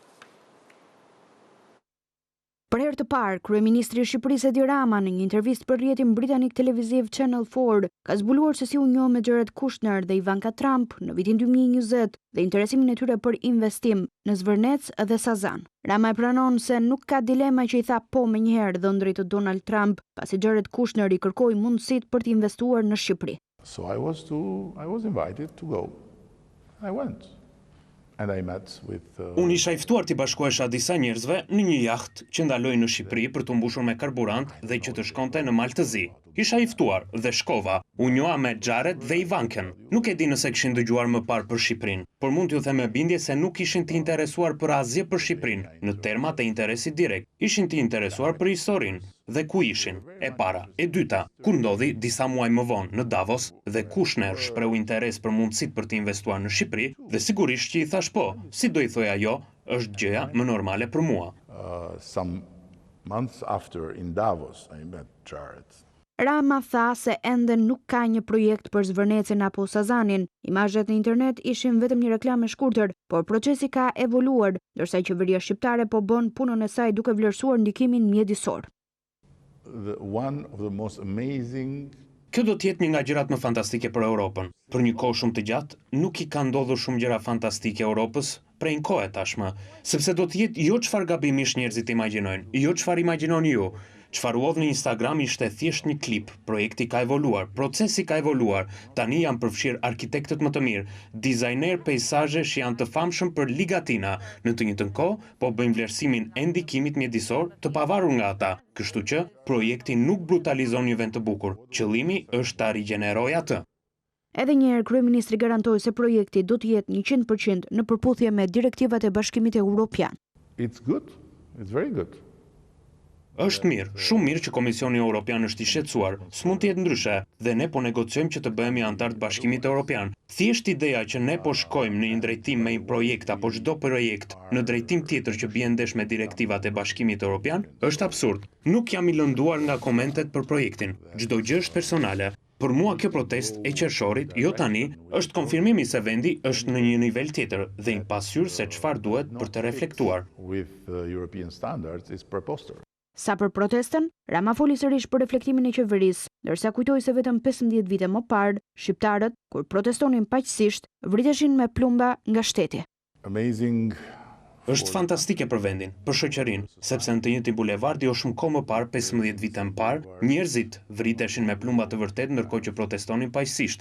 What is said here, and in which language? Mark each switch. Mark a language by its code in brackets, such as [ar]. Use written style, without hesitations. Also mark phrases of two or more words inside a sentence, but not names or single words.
[sq] Për herë të parë, kryeministri i Shqipërisë Edi Rama në një intervistë për rrjetin britanik televiziv Channel 4 ka zbuluar se si u njoh me Jared Kushner dhe Ivanka Trump në vitin 2020 dhe interesimin e tyre për investim në Zvërnec dhe Sazan. Rama e pranon se nuk ka dilema që i tha po menjëherë dhëndrit të Donald Trump, pasi Jared Kushner i kërkoi mundësitë për të investuar në Shqipëri. [en] So I was invited to go. I went. [sq] Unë isha i ftuar t'i bashkohesha disa njerëzve në një jahtë që ndaloi në Shqipëri për të mbushur me karburant dhe që të shkonte në Maltëzi. Isha i ftuar dhe shkova. U njoha me Jared dhe Ivankën. Nuk e di nëse kishin dëgjuar më parë për Shqipërinë, por mund t'ju them me bindje se nuk ishin të interesuar për asgjë për Shqipërinë, në termat e interesit direkt. Ishin të interesuar për historinë. Dhe ku ishin? E para. E dyta, kur ndodhi disa muaj më vonë në Davos dhe Kushner shpreu interes për mundësitë për të investuar në Shqipëri dhe sigurisht që i thash po, si do i thoj ajo, është gjëja më normale për mua. [en] Some months after in Davos I met Jared. [sq] Rama tha se ende nuk ka një projekt për Zvërnecin apo Sazanin. Imazhet në internet ishin vetëm një reklam e shkurtër, por procesi ka evoluar, ndërsa qeveria shqiptare po bën punën e saj duke vlerësuar ndikimin mjedisor. [en] One of the most amazing. [sq] Kjo do t'jetë një nga gjërat më fantastike për Europën. Për një kohë shumë të gjatë, nuk i ka ndodhur shumë gjëra fantastike Europës prej një kohe tashmë, sepse do t'jetë jo çfarë gabimish njerëzit imagjinojnë, jo çfarë imagjinoni ju. Çfarë u në Instagram ishte thjesht një klip, projekti ka evoluar, procesi ka evoluar, tani janë përfshirë arkitektët më të mirë, dizajner pejsazhe që janë të famshëm për ligatina, në të njëjtën kohë po bëjmë vlerësimin e ndikimit mjedisor të pavarur nga ata, kështu që projekti nuk brutalizon një vend të bukur, qëllimi është ta rigjenerojë atë. Edhe një herë kryeministri garantoi se projekti do të jetë 100% në përputhje me direktivat e Bashkimit Evropian. [en] It's good. It's very good. [sq] Është mirë, shumë mirë që Komisioni Evropian është i shqetësuar, s'mund të jetë ndryshe, dhe ne po negociojmë që të bëhemi antar të Bashkimit Evropian. Thjesht ideja që ne po shkojmë në një drejtim me një projekt apo çdo projekt në drejtim tjetër që bie ndesh me direktivat e Bashkimit Evropian është absurd. Nuk jam i lënduar nga komentet për projektin. Çdo gjë është personale. Për mua kjo protest e qershorit, jo tani, është konfirmimi se vendi është në një nivel tjetër dhe i pasqyrë se çfarë duhet për të reflektuar. [en] With European standards is preposterous. [sq] Sa për protestën, Rama foli sërish për reflektimin e qeverisë, ndërsa kujtoi se vetëm 15 vite më parë, shqiptarët, kur protestonin paqësisht, vriteshin me plumba nga shteti. Amazing. Është fantastike për vendin, për shoqërinë, sepse në të njëjtin bulevard jo shumë kohë më parë, 15 vite më parë, njerëzit vriteshin me plumba të vërtet ndërkohë që protestonin paqësisht.